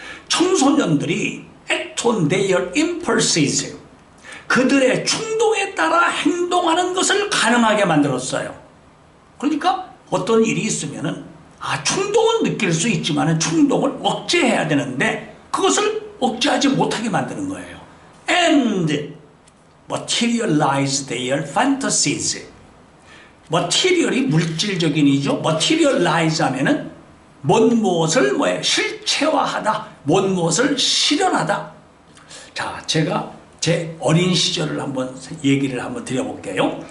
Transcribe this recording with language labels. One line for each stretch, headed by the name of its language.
Korean: 청소년들이
English: act on their impulses,
Korean: 그들의 충동에 따라 행동하는 것을 가능하게 만들었어요. 그러니까 어떤 일이 있으면은 충동은 느낄 수 있지만 충동을 억제해야 되는데 그것을 억제하지 못하게 만드는 거예요.
English: And materialize their fantasies.
Korean: material이 물질적인 이죠. materialize 하면은 무엇을 실체화하다, 무엇을 실현하다. 자, 제가 제 어린 시절을 한번 얘기를 한번 드려볼게요.